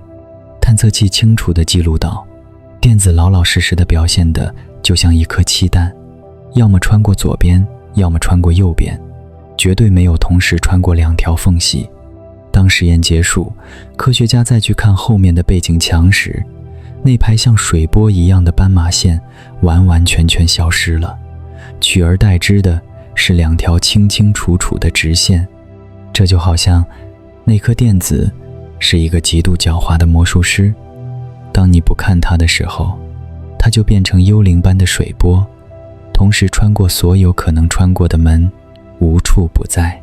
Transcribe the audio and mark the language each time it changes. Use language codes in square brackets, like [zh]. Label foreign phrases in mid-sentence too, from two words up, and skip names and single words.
[zh] 探測器清楚地記錄到，電子老老實實地表現得就像一顆漆彈，要麼穿過左邊，要麼穿過右邊，絕對沒有同時穿過2條縫隙。當實驗結束，科學家再去看後面的背景牆時，那排像水波一樣的斑馬線完完全全消失了，取而代之的是2條清清楚楚的直線。這就好像那顆電子是一個極度狡猾的魔術師，當你不看它的時候，它就變成幽靈般的水波，同時穿過所有可能穿過的门，無處不在。